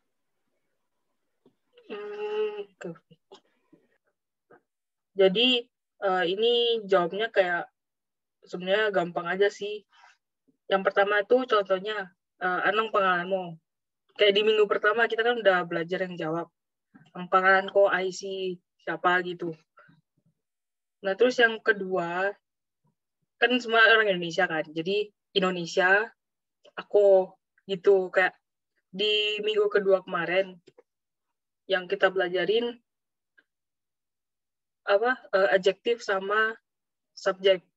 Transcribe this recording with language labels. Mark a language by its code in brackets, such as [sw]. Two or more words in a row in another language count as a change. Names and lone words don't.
[id] Jadi ini jawabnya kayak sebenarnya gampang aja sih. Yang pertama itu contohnya, Anong pengalamanmu. Kayak di minggu pertama kita kan udah belajar yang jawab. [tl] Ang pangalan ko ay si [id] siapa gitu. Nah, terus yang kedua, kan semua orang Indonesia kan. Jadi Indonesia, aku gitu. Kayak di minggu kedua kemarin, yang kita belajarin adjektif sama subjek.